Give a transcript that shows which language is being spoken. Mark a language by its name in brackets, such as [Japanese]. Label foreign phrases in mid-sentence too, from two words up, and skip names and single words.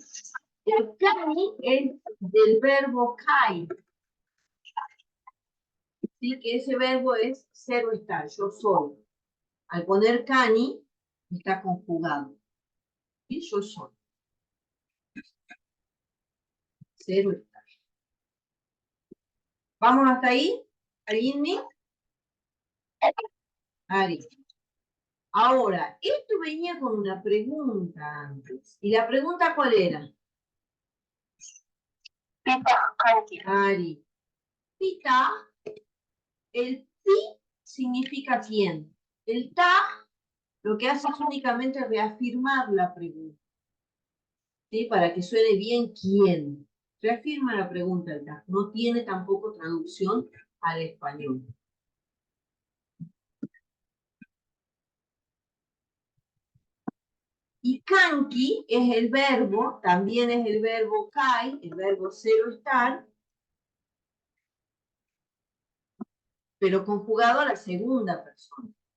[Spanish] El cani es del verbo kai, ¿sí? Que ese verbo es ser o estar, yo soy. Al poner cani, está conjugado. ¿Sí? Yo soy. Ser o estar. ¿Vamos hasta ahí? ¿Arini? Ari. Ahora, esto venía con una pregunta antes. ¿Y la pregunta cuál era? [Quechua] Pita, kanki. [Spanish] Ari. Pita, el pi significa quién. El ta lo que hace es únicamente reafirmar la pregunta. ¿Sí? Para que suene bien quién. Reafirma la pregunta el ta. No tiene tampoco traducción al español. Y kanki es el verbo, también es el verbo kai, el verbo ser o estar, pero conjugado a la segunda persona.